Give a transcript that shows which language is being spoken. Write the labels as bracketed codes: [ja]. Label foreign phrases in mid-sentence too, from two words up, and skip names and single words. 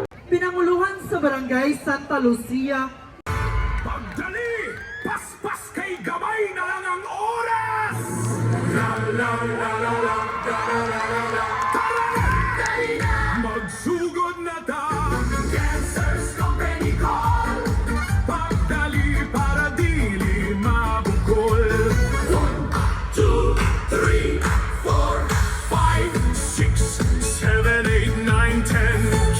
[ceb] Pinanguluhan sa Barangay Santa Lucia, Pagdali! Paspas kay gamay na lang ang oras! La la la la la, la la la la la. Tara na! Magsugod na ta! [en] Cancers Company Call! [ceb] Pagdali para dili mabukol. [en] 1, 2, 3, 4, 5, 6, 7, 8, 9, 10.